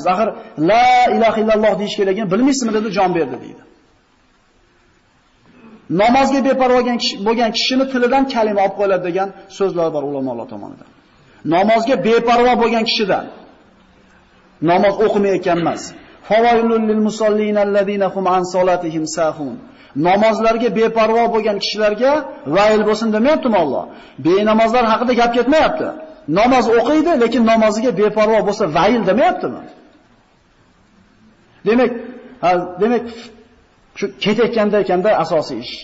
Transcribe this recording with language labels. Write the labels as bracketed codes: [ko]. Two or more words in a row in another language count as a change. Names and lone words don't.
[uz] Axir [ar] لا إله إلا الله [uz] deyish kerakligini bilmaysizmi dedi, jon berdi deydi. Namozga beparvo bo'lgan kishini tilidan kalima olib qo'yiladi degan so'zlar bor ulamolar tomonidan. Namozga beparvo bo'lgan kishidan namoz o'qimayotgan emas. [ar] فويل للمصلين الذين هم عن صلاتهم ساهون. [uz] Namozlarga beparvo bo'lgan kishilarga vayl bo'lsin demayaptimi Alloh? Benamozlar haqida gap ketmayapti. Namoz o'qiydi, lekin namoziga beparvo bo'lsa vayl demayaptimi? Demak, shu ketayotganda ekanda asosiy ish.